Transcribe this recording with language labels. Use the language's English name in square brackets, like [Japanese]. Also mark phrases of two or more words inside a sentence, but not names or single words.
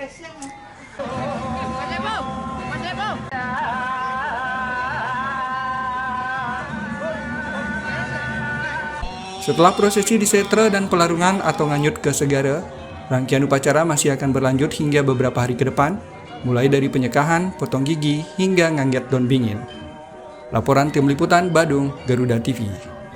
[Indonesian] Setelah prosesi disetre dan pelarungan atau nganyut ke segara, rangkaian upacara masih akan berlanjut hingga beberapa hari ke depan, mulai dari penyekahan, potong gigi, hingga ngangget daun bingin. Laporan Tim Liputan Badung, Garuda TV.